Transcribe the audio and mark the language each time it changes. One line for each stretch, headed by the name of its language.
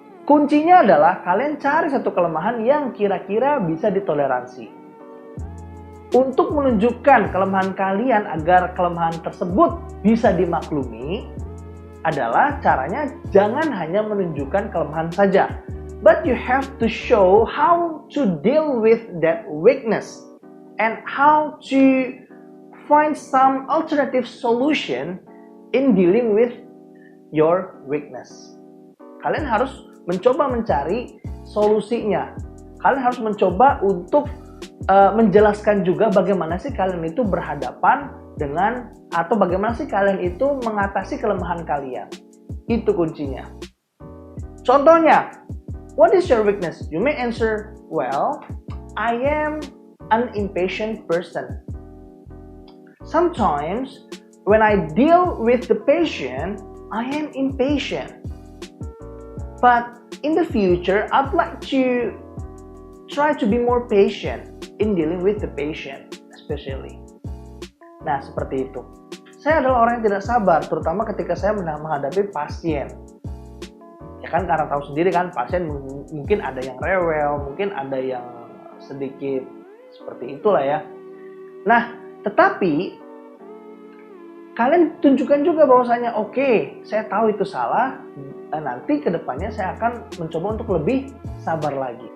Indonesian: Kuncinya adalah kalian cari 1 kelemahan yang kira-kira bisa ditoleransi. Untuk menunjukkan kelemahan kalian agar kelemahan tersebut bisa dimaklumi adalah caranya jangan hanya menunjukkan kelemahan saja.
English: But you have to show how to deal with that weakness and how to find some alternative solution in dealing with your weakness.
Indonesian: Kalian harus mencoba mencari solusinya. Kalian harus mencoba untuk menjelaskan juga bagaimana sih kalian itu berhadapan dengan, atau bagaimana sih kalian itu mengatasi kelemahan kalian. Itu kuncinya.
English: Contohnya, what is your weakness? You may answer, well, I am an impatient person. Sometimes, when I deal with the patient, I am impatient. But in the future, I'd like to try to be more patient in dealing with the patient, especially.
Indonesian: Nah, seperti itu. Saya adalah orang yang tidak sabar, terutama ketika saya menghadapi pasien. Ya kan, karena tahu sendiri kan, pasien mungkin ada yang rewel, mungkin ada yang sedikit seperti itulah ya. Nah, tetapi kalian tunjukkan juga bahwasanya oke, saya tahu itu salah, dan nanti kedepannya saya akan mencoba untuk lebih sabar lagi.